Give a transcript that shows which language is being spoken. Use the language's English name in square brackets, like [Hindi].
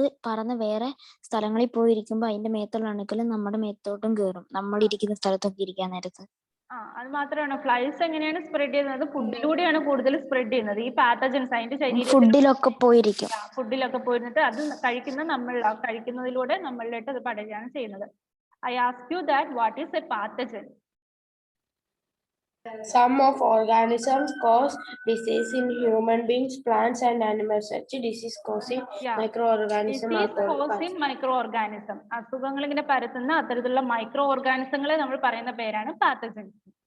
[Malayalam] അത് പറന്ന് വേറെ സ്ഥലങ്ങളിൽ പോയിരിക്കുമ്പോ അതിന്റെ മേത്തുള്ള അണുക്കൾ നമ്മുടെ മേത്തോട്ടും കയറും, നമ്മൾ ഇരിക്കുന്ന സ്ഥലത്തൊക്കെ ഇരിക്കാൻ നേരത്ത്. അത് മാത്രമാണ് ഫ്ലൈസ് എങ്ങനെയാണ് സ്പ്രെഡ് ചെയ്യുന്നത്? ഫുഡിലൂടെയാണ് കൂടുതൽ സ്പ്രെഡ് ചെയ്യുന്നത്. ഈ പാത്തജൻസ് അതിന്റെ ശരീരത്തിൽ ഫുഡിലൊക്കെ പോയിരിക്കും. ഫുഡിലൊക്കെ പോയിരുന്നിട്ട് അത് കഴിക്കുന്നതിലൂടെ നമ്മളിലോട്ട് അത് പടരുകയാണ് ചെയ്യുന്നത്. [English] I ask you that what is a pathogen? Some of organisms cause disease in human beings, plants and animals. Such disease causing microorganism are called pathogen. [Malayalam] Micro organism, അസുഖങ്ങൾ ഇങ്ങനെ പരത്തുന്ന അത്തരത്തിലുള്ള മൈക്രോ ഓർഗാനിസങ്ങളെ നമ്മൾ പറയുന്ന പേരാണ് പാത്തജൻസ്.